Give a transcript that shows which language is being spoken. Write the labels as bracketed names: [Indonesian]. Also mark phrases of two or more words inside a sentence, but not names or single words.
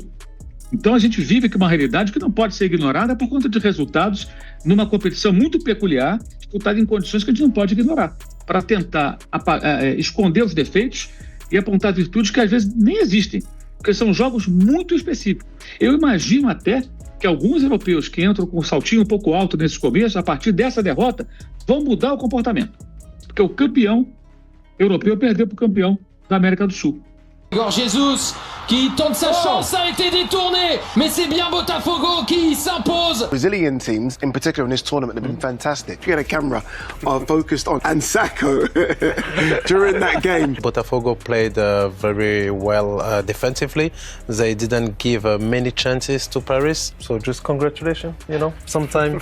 [Portuguese] Então a gente vive aqui uma realidade que não pode ser ignorada por conta de resultados numa competição muito peculiar, disputada em condições que a gente não pode ignorar, para tentar esconder os defeitos e apontar virtudes que às vezes nem existem, porque são jogos muito específicos. Eu imagino até que alguns europeus que entram com um saltinho um pouco alto nesses começos, a partir dessa derrota, vão mudar o comportamento. Porque o campeão europeu perdeu para o campeão da América do Sul. [French] Igor Jesus qui tente sa chance, a été détourné, mais c'est bien Botafogo qui s'impose. [English] Brazilian teams, in particular in this tournament, have been fantastic. You had a camera focused on Ansako during that game. Botafogo played very well defensively. They didn't give many chances to Paris, so just congratulations, you know, sometime.